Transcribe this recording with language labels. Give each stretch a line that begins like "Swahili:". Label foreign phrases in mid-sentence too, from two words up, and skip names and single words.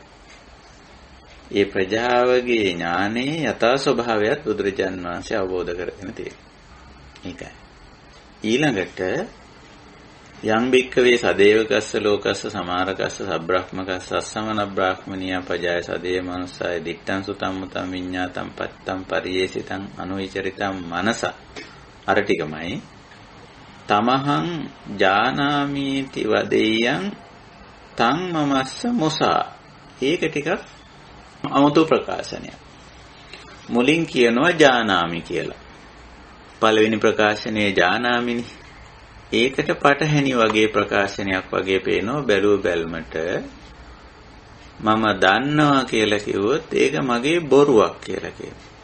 Sinhala: ඒ ප්‍රජාවගේ ඥානයේ යථා ස්වභාවයත් බුදුරජාන් වහන්සේ අවබෝධ කරගෙන තියෙනවා. ඒකයි.
Pali: ඊළඟට යම් භික්ඛවේ සදේවකස්ස ලෝකස්ස සමාරකස්ස සබ්‍රාහ්මකස්ස අස්සමන බ්‍රාහ්මනියා පජාය සදේ මනුස්සය දිත්තං සුතං මුතං විඤ්ඤාතං පත්තං පරියේසිතං අනුවිචරිතං මනස
Sinhala: අර ටිකමයි
Pali: තමහං ජානාමීති වදෙය්‍යං තං මමස්ස මුසා
Sinhala: ඒක ටිකක් අමුතු ප්‍රකාශනයක් මුලින් කියනවා ජානාමි කියලා පළවෙනි ප්‍රකාශනයේ ජානාමිනි ඒකට පටහැනි වගේ ප්‍රකාශනයක් වගේ පේනවා බැලුව බැල්මට මම දන්නවා කියලා කිව්වොත් ඒක මගේ බොරුවක් කියලා කියනවා.